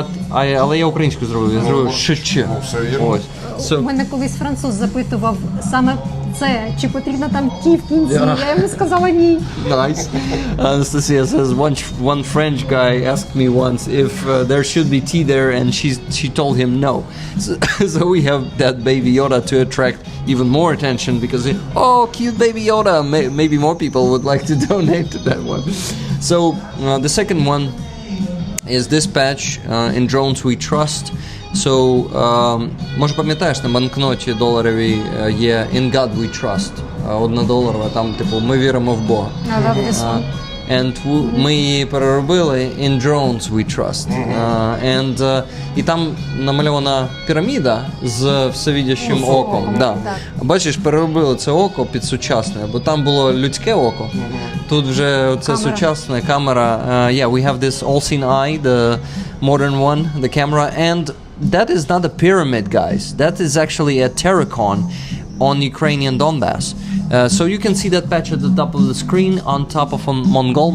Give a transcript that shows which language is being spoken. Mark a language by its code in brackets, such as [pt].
[uk] Але я українською зробив. Я зробив шч. Ось. У мене колись француз запитував саме це, чи потрібно там ті в кінці. Я йому сказала ні. [en] Nice. Anastasia says one French guy asked me once if there should be tea there, and she told him no. So we have that baby Yoda to attract even more attention because cute baby Yoda. Maybe more people would like to donate to that one. So the second one is this patch in drones we trust. [uk] So, може пам'ятаєш, на банкноті доларовій є In God We Trust, $1, там типу ми віримо в Бога. [en] I love this one. [uk] And ми її переробили In Drones We Trust. І там намальована піраміда з всевидящим оком. Да. Бачиш, переробили це око під сучасне, бо там було людське око. Тут вже це сучасне камера. [en] Yeah, we have this all-seeing eye, the modern one, the camera, and that is not a pyramid, guys. That is actually a terracon on Ukrainian Donbass. So you can see that patch at the top of the screen on top of a Mongol.